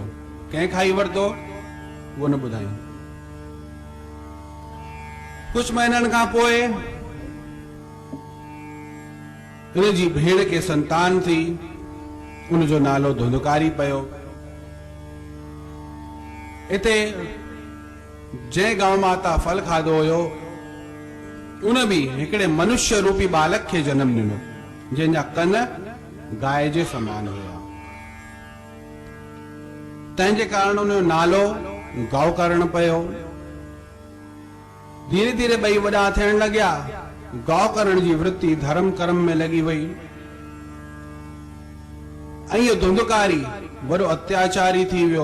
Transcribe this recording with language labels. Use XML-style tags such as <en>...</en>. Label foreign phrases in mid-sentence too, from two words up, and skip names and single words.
<sd>कंहिं खाई वरतो वो न ॿुधाई। कुछ महीननि खां पोइ हिनजी भेण खे संतान थी। उनजो नालो धुंधकारी पियो। इते जंहिं गांव मां ता फल खाधो हुयो, उन भी हिकिड़े मनुष्य रूपी बालक खे जन्म ॾिनो, जंहिंजा कन गाय जे समान हुया। तंहिंजे कारण उन जो नालो गौ करण पियो। धीरे धीरे ॿई वॾा थियण लॻिया। गौ करण जी वृत्ति धर्म कर्म में लॻी वई। ऐं इहो धुंधकारी वॾो अत्याचारी थी वियो।</sd>